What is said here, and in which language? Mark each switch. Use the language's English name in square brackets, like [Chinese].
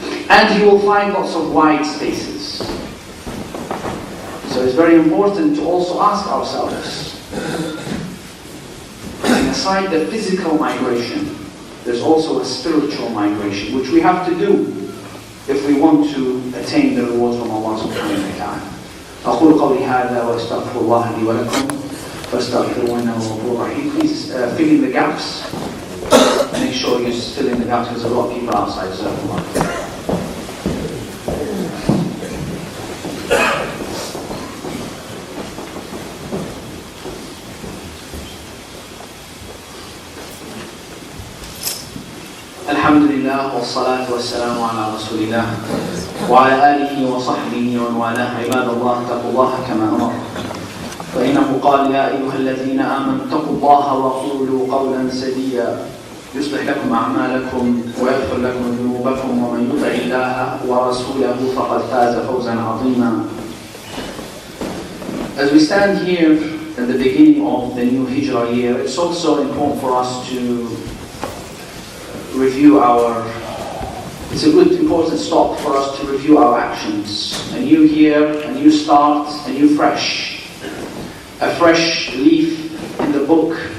[English] And he will find lots of wide spaces. So it's very important to also ask ourselves, aside the physical migration, there's also a spiritual migration, which we have to do if we want to attain the rewards from Allah subhanahu wa ta'ala. [Arabic] أقول قولي هذا وأستغفر الله لي ولكم فاستغفروه إنه غفور رحيم. [English] Please fill in the gaps. Make sure you fill in the gaps because there's a lot of people outside. [Arabic] الحمد لله والصلاة والسلام على رسول الله وعلى آله وصحبه ومن والاه. عباد الله اتقوا الله كما أمر، فإنه قال يا أيها الذين آمنوا اتقوا الله وقولوا قولا سديدا يصلح لكم أعمالكم ويغفر لكم ذنوبكم ومن يطع الله ورسوله فقد فاز فوزا عظيما. [English] As we stand here at the beginning of the new Hijrah year, it's also important for us to review it's a good important stop for us to review our actions. A new year, a new start, a new fresh. A fresh leaf in the book.